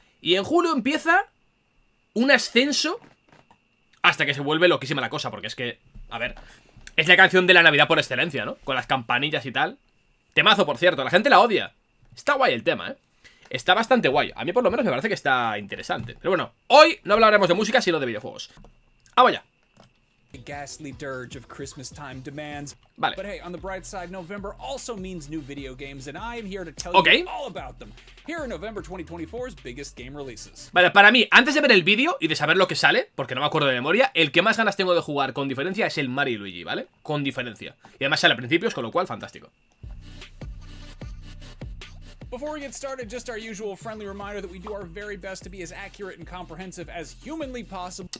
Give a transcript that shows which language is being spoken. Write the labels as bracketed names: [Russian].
[Spanish] Y en julio empieza un ascenso hasta que se vuelve loquísima la cosa, porque es que, a ver, es la canción de la Navidad por excelencia, ¿no? Con las campanillas y tal. Temazo, por cierto, la gente la odia. Está guay el tema, Está bastante guay. A mí por lo menos me parece que está interesante. Pero bueno, hoy no hablaremos de música, sino de videojuegos. ¡Vamos ya! [English] Ghastly dirge of Christmas time demands. [Spanish] Vale. [English] But hey, on the bright side, November also means new video games, and I am here to tell you all about them. Here are November 2024's biggest game releases. [Spanish] Vale, para mí, antes de ver el vídeo y de saber lo que sale, porque no me acuerdo de memoria, el que más ganas tengo de jugar con diferencia es el Mario y Luigi, ¿vale? Con diferencia. Y además sale a principios, con lo cual, fantástico. [English] Before we get started, just our usual friendly reminder that we do our very best to be as accurate and comprehensive as humanly possible.